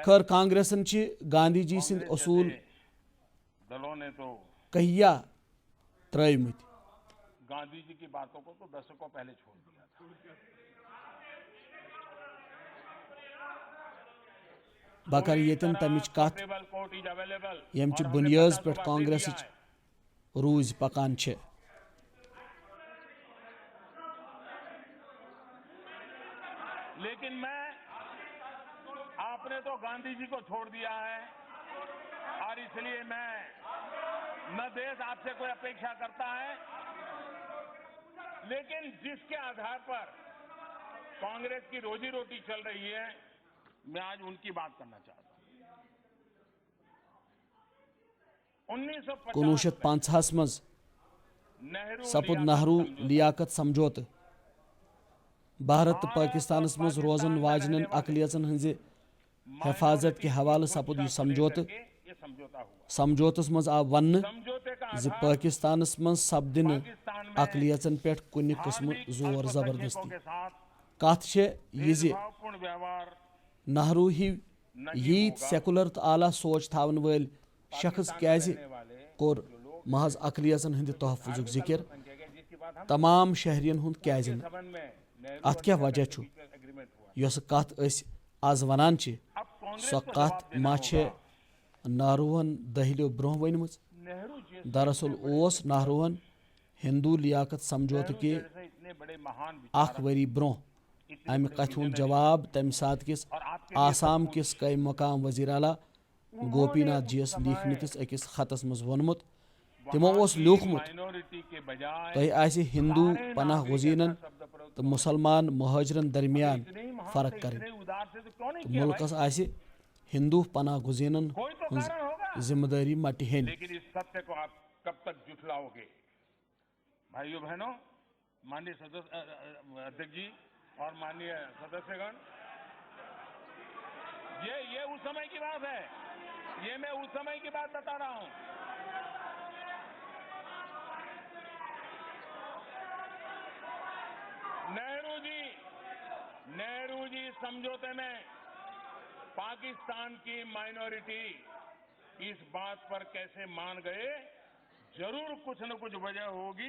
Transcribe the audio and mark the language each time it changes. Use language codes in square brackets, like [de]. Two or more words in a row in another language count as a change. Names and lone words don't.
[ks] خٲر کانگریسن چھِ گاندھی جی سٕنٛدۍ اصوٗل [hi] दलों ने तो [ks] کہیا ترٲومٕتۍ [hi] गांधी जी की बातों को तो दशकों पहले छोड़ दिया था। [ks] بہٕ کرٕ ییٚتٮ۪ن تمِچ کتھ टेबल कोर्ट इज अवेलेबल ییٚمہِ چہِ بُنیٲز پٮ۪ٹھ کانگریسٕچ روٗزۍ پکان چھِ [hi] लेकिन मैं आपने तो गांधी जी को छोड़ दिया है और इसलिए मैं न देश आपसे कोई अपेक्षा करता है लेकिन जिसके आधार पर कांग्रेस की रोजी रोटी चल रही है मैं आज उनकी बात करना चाहता हूं। [ks] 1950 منٛز سپُد نہروٗ لیاقت سمجھوتہٕ بھارت تہٕ پٲکستانس منٛز روزن واجنٮ۪ن اقلیژن ہٕنٛزِ حفاظت کہِ حوالہٕ سپُد یہِ سمجھوتہٕ [hi] ये समझौता हुआ। [ks] سمجھوتس منٛز آو وننہٕ [hi] समझौते का [ks] زِ پٲکستانس منٛز سپدِ نہٕ اقلیژن پٮ۪ٹھ کُنہِ قٕسمہٕ زور زبردستی [hi] के साथ [ks] کتھ چھےٚ یہِ زِ [hi] भावपूर्ण व्यवहार [ks] نہروٗ ہِوۍ ییٖتۍ سیکولر تہٕ اعلیٰ سونچ تھاون وٲلۍ شخص کیازِ کوٚر محض اقلیژن ہٕنٛدِ تحفظُک ذِکر [hi] जिसकी बात हम [ks] تمام شہرین ہُنٛد کیازِ نہٕ [hi] संबंध में [ks] اتھ کیٛاہ وجہ چھُ [hi] एग्रीमेंट हुआ। [ks] یۄسہٕ کتھ أسۍ آز ونان چھِ [hi] अब कांग्रेस [ks] سۄ [hi] को [ks] کتھ [hi] जवाब देना [ks] ما [hi] होगा। [ks] چھےٚ نہروٗہن دٔہلِو برونٛہہ ؤنمٕژ [hi] नेहरू जी [ks] دراصل اوس نہروٗہن ہندوٗ لیاقت سمجھوتہٕ کہِ [hi] जैसे इतने बड़े महान [ks] اکھ ؤری برونٛہہ امہِ کتھِ ہُنٛد جواب تمہِ ساتہٕ کِس آسام کِس قٲیِم مقام وزیر اعلیٰ گوپی ناتھ جی یس لیٖکھمٕتِس أکِس خطس منٛز ووٚنمُت تِمو اوس لیوٗکھمُت [hi] माइनॉरिटी के बजाय [ks] تۄہہِ آسہِ ہندوٗ پناہ گزیٖنن تہٕ مُسلمان مہاجرن درمیان فرق کرٕنۍ [hi] इतने उदार से तो क्यों नहीं [ks] تہٕ [hi] किया भाई? [ks] مُلکس آسہِ ہندوٗ پناہ گزیٖنن [hi] कोई तो [ks] ہٕنٛز [hi] कारण होगा। [ks] ذمہٕ دٲری مٹہِ ہیٚنۍ [hi] लेकिन इस सत्य को आप कब तक जुटलाओगे? भाइयों बहनों, माननीय सदस्य अध्यक्ष जी और माननीय सदस्यगण, ये उस समय की बात है। ये मैं उस समय की बात बता रहा हूं। नेहरू जी समझौते में पाकिस्तान की माइनॉरिटी इस बात पर कैसे मान गए जरूर कुछ न कुछ वजह होगी।